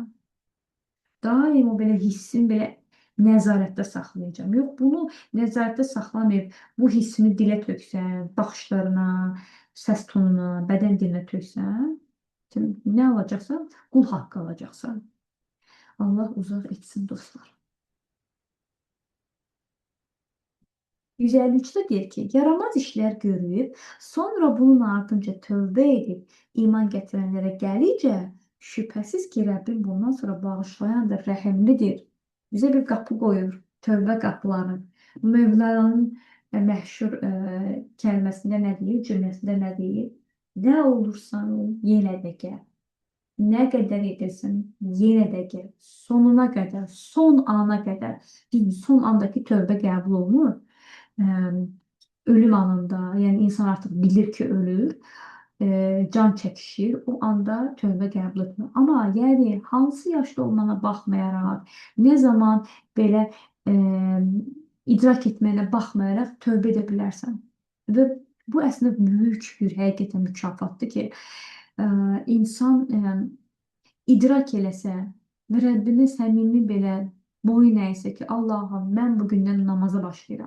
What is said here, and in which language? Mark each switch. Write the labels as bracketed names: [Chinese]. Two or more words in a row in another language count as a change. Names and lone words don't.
[Azerbaijani] Daim o belə hissimi belə nəzarətdə saxlayacağım. Yox, bunu nəzarətdə saxlamayıb bu hissini dilə töksən, baxışlarına, səs tonuna, bədən dilinə töksən, nə alacaqsan? Qul haqqı alacaqsan. Allah uzaq etsin dostlar. [Turkish] 153'te diyor ki yaramaz işler görüp sonra bunun ardınca tövbe edip iman getirenlere gelince şüphesiz ki Rabbim bundan sonra bağışlayandır, rəhimlidir. Bize bir kapı koyur. Tövbe kapıları. [Azerbaijani] Mevlana'nın məşhur kəlməsində nə deyir, cümləsində nə deyir? [Turkish] Ne olursan ol, [Azerbaijani] yenə də gəl. Nə qədər edirsən, yenə də gəl. Sonuna qədər, son ana qədər. Son andaki tövbe qəbul olunur. [Turkish] Ölüm anında, yani insan artık bilir ki ölür, can çekişir, o anda [Azerbaijani] tövbe qəbul etmir. Ama yani hansı yaşda olmana baxmayaraq, ne zaman belə e, idrak etməyinə baxmayaraq tövbe edə bilərsən. Və bu əslində böyük bir həqiqətən mükafatdır ki, insan idrak eləsə və Rəbbinə səmimi belə boyun əysə ki, Allahım mən bugündən namaza başlayıram.